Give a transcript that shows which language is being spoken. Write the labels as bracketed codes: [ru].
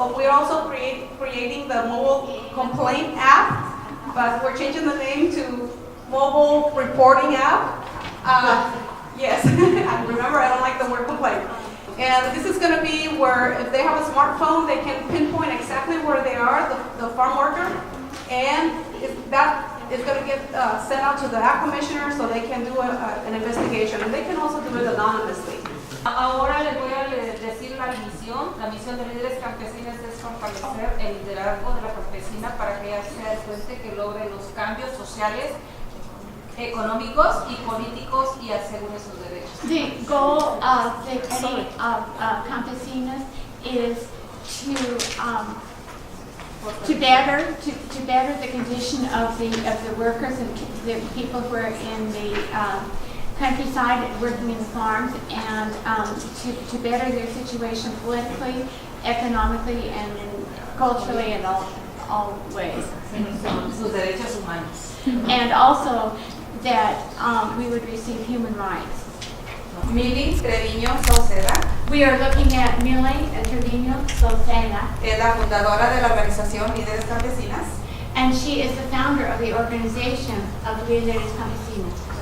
[en] We're also creating the mobile complaint app, but we're changing the name to mobile reporting app. Yes, and remember, I don't like the word complaint. And this is gonna be where if they have a smartphone, they can pinpoint exactly where they are, the farm worker. And that is gonna get sent out to the ag commissioner so they can do an investigation. And they can also do it anonymously. [es] Ahora les voy a decir la misión. La misión de Líderes Campesinas es fortalecer el liderazgo de la campesina para que ella sea el puente que logre los cambios sociales, económicos y políticos y asegure sus derechos. [en] The goal of the Campesinas is to better the condition of the workers and the people who are in the countryside working in the farms, and to better their situation politically, economically, and culturally, and all ways. [es] Sus derechos humanos. [en] And also that we would receive human rights. [es] Mili Treviño Sauceda [en] We are looking at Millie Trevino Socena, [es] es la fundadora de la organización Líderes Campesinas. [en] and she is the founder of the organization of Lideres Campesinas.